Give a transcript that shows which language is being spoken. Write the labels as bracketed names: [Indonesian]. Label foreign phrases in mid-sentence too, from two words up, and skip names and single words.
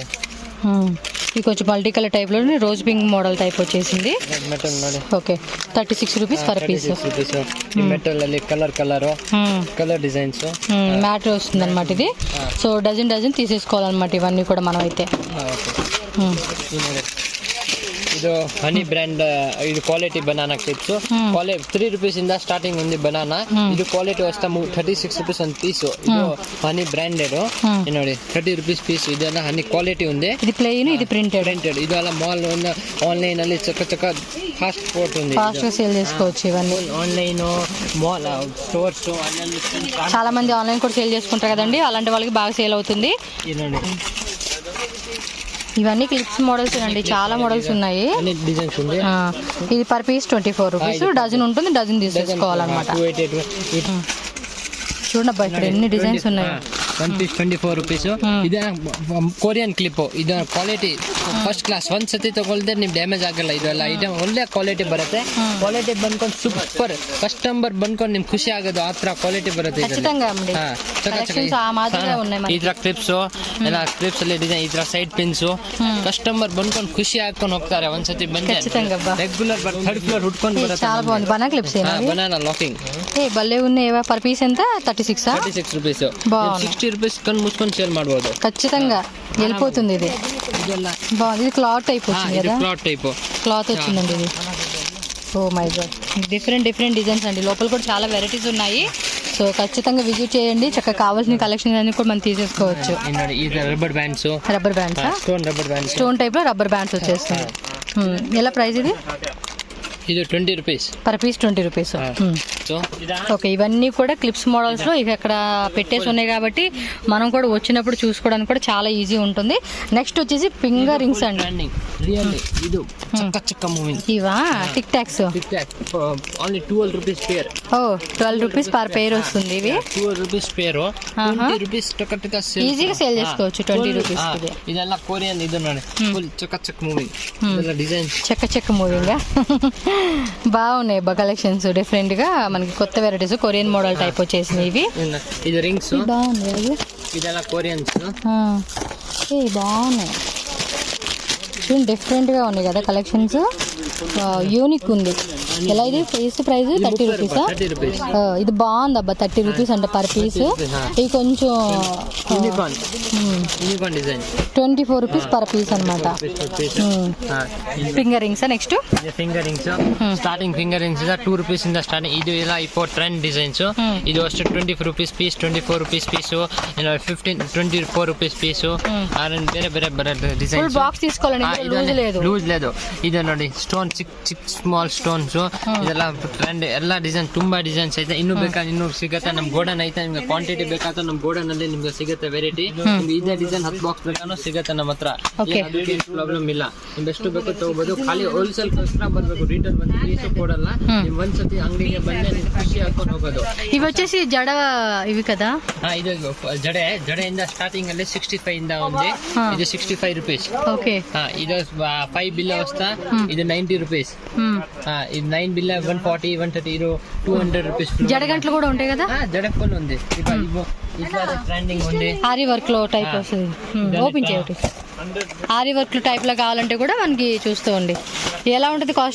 [Telugu] ఇది కొంచెం [English] multi colour type [Telugu] లో [English] rose pink model type [Telugu] వచ్చేసింది. [Kannada] మెటల్ ನೋಡಿ. [English] okay, 36 rupees per piece. [Telugu] ఈ మెటల్ ಅಲ್ಲಿ [English] colour designs [Telugu] మ్యాట్ వస్తుంది అనమాట ఇది. సో డజన్ తీసేసుకోవాలన్నమాట ఇవన్నీ కూడా మనం అయితే. [Kannada] ಇದು ಹನಿ ಬ್ರ್ಯಾಂಡ್, ಇದು [English] quality banana clips. quality 3 rupees [Kannada] ಇಂದ ಸ್ಟಾರ್ಟಿಂಗ್ ఉంది ಬನಾನಾ. ಇದು ಕ್ವಾಲಿಟಿ ವಸ್ತಾ 36 ರೂಪೀಸ್ ಒಂದು ಪೀಸ್. ಇದು ಹನಿ ಬ್ರಾಂಡೆಡ್ ನೋಡಿ, [English] 30 rupees piece. [Kannada] ಇದೆಲ್ಲ ಹನಿ ಕ್ವಾಲಿಟಿ ఉంది. [Telugu] ఇది ప్లెయిన్, ఇది ప్రింటెడ్. ಇದೆಲ್ಲ [English] mall online [Telugu] ಅಲ್ಲಿ చక్క [English] fast port [Telugu] ఉంది. ఫాస్ట్ గా సేల్ చేసుకోవచ్చు ఇవన్నీ. [English] online mall stores [Telugu] చాలా మంది ఆన్లైన్ కూడా సేల్ చేసుకుంటారు కదండి, అలాంటి వాళ్ళకి బాగా సేల్ అవుతుంది. ఇవన్నీ [English] clips models [Telugu] అండి, చాలా మోడల్స్ ఉన్నాయి. ఇది [English] per piece 24 rupees. [Telugu] డజన్ ఉంటుంది, డజన్ తీసేసుకోవాలన్నమాట. చూడండి అబ్బా, ఇక్కడ ఎన్ని డిజైన్స్ ఉన్నాయి. [English] 1 piece 24 rupees. [Kannada] ಇದು [English] Korean clip. [Kannada] ಇದು [English] quality first class. [Kannada] ಒಂದ್ ಸತಿ ತಗೊಳ್ದೆ ನಿಮ್ ಡ್ಯಾಮೇಜ್ ಆಗಲ್ಲ. ಇದೆಲ್ಲ ಐಟಮ್ ಒಳ್ಳೆ ಕ್ವಾಲಿಟಿ ಬರುತ್ತೆ. ಕ್ವಾಲಿಟಿ ಬಂದ್ಕೊಂಡು ಸೂಪರ್, ಕಸ್ಟಮರ್ ಬಂದ್ಕೊಂಡು ನಿಮ್ಗೆ ಖುಷಿ ಆಗೋದು ಆ ತರ ಕ್ವಾಲಿಟಿ ಬರುತ್ತೆ. ಈ ತರ ಕ್ಲಿಪ್ಸ್ ಎಲ್ಲ, ಕ್ಲಿಪ್ಸ್ ಅಲ್ಲಿ ಡಿಸೈನ್, ಈ ತರ [English] side pins. [Kannada] ಕಸ್ಟಮರ್ ಬಂದ್ಕೊಂಡು ಖುಷಿ ಹಾಕೊಂಡು ಹೋಗ್ತಾರೆ. ಒಂದ್ಸತಿ ಬಂದ್ರೆ [English] regular 3rd floor [Kannada] ಹುಡ್ಕೊಂಡು ಬರುತ್ತೆ. [Telugu] చాలా బాగుంది. [English] banana clips, banana locking [Telugu] భలే ఉన్నాయి. [English] per piece [Telugu] ఎంత? 36 [Kannada] రూపీస్. 60 60 ರೂಪೀಸ್ ಕಣ್ಣು ಮುಚ್ಕೊಂಡು ಸೇಲ್ ಮಾಡ್ಬೋದು. [Telugu] ఖచ్చితంగా వెళ్ళిపోతుంది ఇది. [Kannada] ಇದೆಲ್ಲ [Telugu] బాగుంది. ఇది [English] cloth type [Telugu] వచ్చింది కదా, [English] cloth type. [Telugu] క్లాత్ వచ్చిందండి ఇది. [English] oh my god, different designs [Telugu] అండి. లోపల కూడా చాలా వెరైటీస్ ఉన్నాయి. సో ఖచ్చితంగా విజిట్ చేయండి. చక్కగా కావాల్సిన కలెక్షన్ అన్ని కూడా మనం తీసేసుకోవచ్చు. [Kannada] ನೋಡಿ ಇದು [English] rubber bands, rubber bands, stone rubber bands, stone type [Telugu] లో [English] rubber bands [Telugu] వచ్చేస్తాయి. ఎలా ప్రైస్ ఇది? [Kannada] ಇದು 20 ರೂಪೀಸ್ [English] per piece 20 rupees. [Telugu] సో ఓకే, ఇవన్నీ కూడా [English] clips models [Telugu] లో ఇక అక్కడ పెట్టేసి ఉన్నాయి కాబట్టి మనం కూడా వచ్చినప్పుడు చూసుకోవడానికి కూడా చాలా ఈజీ ఉంటుంది. నెక్స్ట్ వచ్చేసి [English] finger rings [Telugu] అండి. [English] trending really [Kannada] ಇದು ಚಕ್ಕ ಚಕ್ಕ ಮೂವಿಂಗ್. [Telugu] ఇవా టిక్ టాక్స్. [English] tick tock only 12 rupees pair. [Telugu] ఓ [English] 12 rupees per pair [Telugu] వస్తుంది. ఇవి [English] 12 rupees pair, 20 rupees [Kannada] ಟಕ ಟಕ ಸೇಲ್. [Telugu] ఈజీగా సేల్ చేసుకోవచ్చు 20 రూపీస్. [Kannada] ಇದೆಲ್ಲ ಕೊರಿಯನ್. ಇದು ನೋಡಿ ಫುಲ್ ಚಕ್ಕ ಚಕ್ಕ ಮೂವಿಂಗ್. ಇದೆಲ್ಲ ಡಿಸೈನ್ [Telugu] చెక్క మూవింగ్. బాగున్నాయి కలెక్షన్స్. డిఫరెంట్ గా మనకి కొత్త వెరైటీస్ [English] Korean model type [Telugu] వచ్చేసినాయి ఇవి. [Kannada] ಇದು ರಿಂಗ್ಸ್ [Telugu] బాగుంది అది. [Kannada] ಇದೆಲ್ಲ ಕೊರಿಯನ್ಸ್. [Telugu] బాగున్నాయి చూడండి, డిఫరెంట్ గా ఉన్నాయి కదా కలెక్షన్స్. యూనిక్ ఉంది. ఎలా ఇది ప్రైస్ 30 రూపీసా? [Kannada] 30 ರೂಪೀಸ್. [Telugu] ఇది బాగుంది అబ్బా, 30 రూపీస్ అంటే [English] per piece. [Telugu] ఇది కొంచెం [English] unicorn design. 24 rupees per piece [Telugu] అనమాట. [English] finger rings next. finger rings starting finger rings 2 rupees [Kannada] ಇಂದ ಸ್ಟಾರ್ಟಿಂಗ್. ಇದು ಎಲ್ಲ இப்போ [English] trend designs. [Kannada] ಇದು ಅಷ್ಟೇ [English] 24 rupees piece, 24 rupees piece, 24 rupees piece. [Kannada] ಬೇರೆ ಬೇರೆ ಬೇರೆ ಡಿಸೈನ್. [Telugu] బాక్స్ తీసుకోవాలండి, లూజ్ లేదు. [Kannada] ಲೂಸ್ లేదు. ಇದು ನೋಡಿ ಸ್ಟೋನ್ ಚಿಕ್ಕ [English] small stones. [Kannada] ಇದೆಲ್ಲ ಟ್ರೆಂಡ್. ಎಲ್ಲ ಡಿಸೈನ್ ತುಂಬಾ ಡಿಸೈನ್ಸ್ ಐತೆ. ಇನ್ನೂ ಬೇಕಾದ್ರೆ ಇನ್ನೂ ಸಿಗುತ್ತೆ. ನಮ್ ಗೋಡನ್ ಐತೆ. ನಿಮ್ಗೆ ಕ್ವಾಂಟಿಟಿ ಬೇಕಾದ್ರೆ ನಮ್ ಗೋಡನ್ ಅಲ್ಲಿ ನಿಮ್ಗೆ ಸಿಗುತ್ತೆ ವೆರೈಟಿ. ನಿಮ್ಗೆ ಇದೇ ಡಿಸೈನ್ 10 ಬಾಕ್ಸ್ ಬೇಕಾದ್ರೂ ಸಿಗುತ್ತೆ ನಮ್ಮ ಹತ್ರ. ಅದಕ್ಕೆ ಪ್ರಾಬ್ಲಮ್ ಇಲ್ಲ. ನಿಮ್ಗೆ ಎಷ್ಟು ಬೇಕು ತಗೋಬಹುದು. ಖಾಲಿ ಹೋಲ್ಸೇಲ್ ಗೋಸ್ಕರ ಬರ್ಬೇಕು. ರಿಟೇಲ್ ಒಂದು ಪೀಸ್ ಕೊಡಲ್ಲ. ನಿಮ್ ಒಂದ್ಸತಿ ಅಂಗಡಿಗೆ ಬಂದ್ರೆ ನೀವು ಖುಷಿ ಹಾಕೊಂಡು ಹೋಗೋದು. [Telugu] ఇవి వచ్చేసి జడ ఇవి కదా. [Kannada] ಇದು ಜಡೆಯಿಂದ ಸ್ಟಾರ್ಟಿಂಗ್ ಅಲ್ಲಿ 65 ಇಂದ ఉంది. ಇದು 65 ರೂಪೀಸ್. [Telugu] ఓకే. [Kannada] ಇದು 5 ಬಿಲ್ ವಸ್ತಾ. ಇದು 90 ರೂಪೀಸ್. [Telugu] ఇది 9 బిల్ 140 130. ఇది 200 రూపీస్. జడ గంటలు కూడా ఉంటాయి కదా. జడ ఫుల్ ఉంది. ఇట్లా ట్రెండింగ్ ఉంది. ఆరి వర్క్ లో టైప్ వస్తుంది. ఓపెన్ చేయొచ్చు. ఆరి వర్క్ టైప్ లో కావాలంటే కూడా మనకి చూస్తూ ఎలా ఉంటుంది కాస్ట్?